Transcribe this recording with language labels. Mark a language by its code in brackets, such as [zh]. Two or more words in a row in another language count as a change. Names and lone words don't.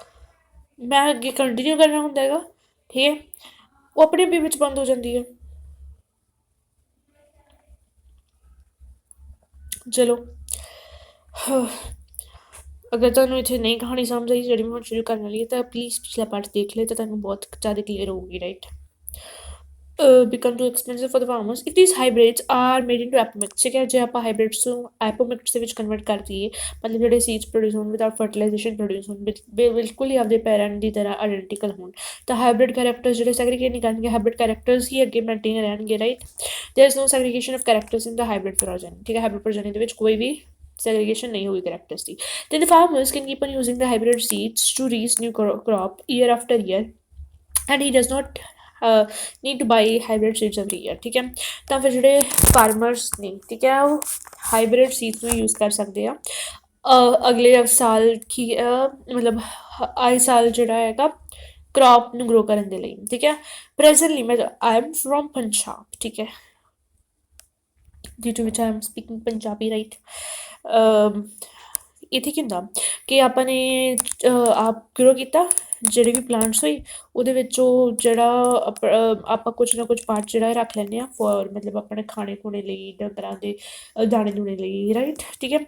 [pa] ਮੈਂ ਅੱਗੇ ਕੰਟੀਨਿਊ ਕਰਨਾ ਹੁੰਦਾ ਹੈਗਾ, ਠੀਕ ਹੈ, ਉਹ ਆਪਣੇ ਆਪ ਹੀ ਵਿੱਚ ਬੰਦ ਹੋ ਜਾਂਦੀ ਹੈ। ਚਲੋ, ਅਗਰ ਤੁਹਾਨੂੰ ਇੱਥੇ ਨਹੀਂ ਕਹਾਣੀ ਸਮਝ ਆਈ ਜਿਹੜੀ ਮੈਂ ਹੁਣ ਸ਼ੁਰੂ ਕਰਨ ਵਾਲੀ ਹੈ, ਤਾਂ ਪਲੀਜ਼ ਪਿਛਲਾ ਪਾਰਟ ਦੇਖ ਲਿਓ, ਤਾਂ ਤੁਹਾਨੂੰ ਬਹੁਤ ਜ਼ਿਆਦਾ ਕਲੀਅਰ ਹੋਊਗੀ, ਰਾਈਟ। [en] become too expensive for the farmers. If these hybrids are made into apomix, [pa] ਠੀਕ ਹੈ, ਜੇ ਆਪਾਂ ਹਾਈਬ੍ਰਿਡਸ ਨੂੰ ਐਪੋਮਿਕਸ ਦੇ ਵਿੱਚ ਕਨਵਰਟ ਕਰ ਦਈਏ, ਮਤਲਬ ਜਿਹੜੇ ਸੀਡਸ ਪ੍ਰੋਡਿਊਸ ਹੋਣ [en] without fertilization [pa] ਪ੍ਰੋਡਿਊਸ ਹੋਣ, ਬਿਲਕੁਲ ਹੀ ਆਪਦੇ ਪੈਰੈਂਟ ਦੀ ਤਰ੍ਹਾਂ ਆਇਡੈਂਟੀਕਲ ਹੋਣ, ਤਾਂ [en] hybrid characters [pa] ਜਿਹੜੇ ਸੈਗਰੀਗੇਟ ਨਹੀਂ ਕਰਨਗੇ, [en] hybrid characters [pa] ਹੀ ਅੱਗੇ ਮੇਨਟੇਨ ਰਹਿਣਗੇ, ਰਾਈਟ। [en] there is no segregation of characters in the hybrid progeny, [pa] ਠੀਕ ਹੈ, ਹਾਈਬ੍ਰਿਡ ਪ੍ਰੋਜਨ ਦੇ ਵਿੱਚ ਕੋਈ ਵੀ [hi] segregation नहीं होगी characters की. [en] Then the farmers can keep on using the hybrid seeds to raise new crop year after year, and he does not need to buy hybrid seeds every year, [pa] ਠੀਕ ਹੈ। ਤਾਂ ਫਿਰ ਜਿਹੜੇ ਫਾਰਮਰਸ ਨੇ, ਠੀਕ ਹੈ, ਉਹ [en] hybrid seeds [pa] ਨੂੰ ਯੂਜ਼ ਕਰ ਸਕਦੇ ਆ ਅਗਲੇ ਸਾਲ ਕੀ ਮਤਲਬ ਆਏ ਸਾਲ ਜਿਹੜਾ ਹੈਗਾ ਕ੍ਰੌਪ ਨੂੰ ਗਰੋ ਕਰਨ ਦੇ ਲਈ, ਠੀਕ ਹੈ। [en] ਪ੍ਰੈਜ਼ੈਂਟਲੀ ਮੈਂ I am from Punjab, [pa] ਠੀਕ ਹੈ, [en] due to which I am speaking ਪੰਜਾਬੀ, ਰਾਈਟ। [pa] ਇੱਥੇ ਕੀ ਹੁੰਦਾ ਕਿ ਆਪਾਂ ਨੇ ਆਪ ਗਰੋ ਕੀਤਾ, ਜਿਹੜੇ ਵੀ ਪਲਾਂਟਸ ਹੋਏ ਉਹਦੇ ਵਿੱਚੋਂ ਜਿਹੜਾ ਆਪਾਂ ਕੁਛ ਨਾ ਕੁਛ ਪਾਰਟ ਜਿਹੜਾ ਰੱਖ ਲੈਂਦੇ ਹਾਂ ਫੋਰ ਮਤਲਬ ਆਪਣੇ ਖਾਣੇ ਖੂਣੇ ਲਈ, ਡੰਗਰਾਂ ਦੇ ਦਾਣੇ ਦੂਣੇ ਲਈ, ਰਾਈਟ, ਠੀਕ ਹੈ।